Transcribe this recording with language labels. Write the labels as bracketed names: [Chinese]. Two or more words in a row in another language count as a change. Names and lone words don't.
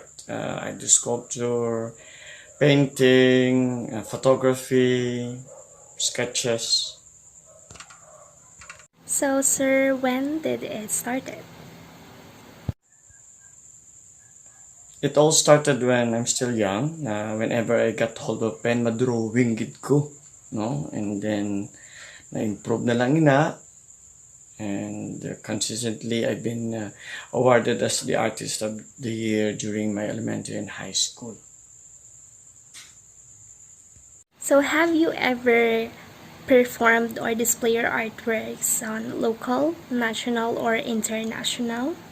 [English] I do sculpture, painting, photography, sketches. So, sir, when did it started? It all started when I'm still young. Whenever I got hold of pen, [Hiligaynon] madrawing gid ko, no? [English] And then [Hiligaynon] na-improve na lang ina. [English] And consistently, I've been awarded as the Artist of the Year during my elementary and high school. So, have you ever performed or displayed your artworks on local, national, or international?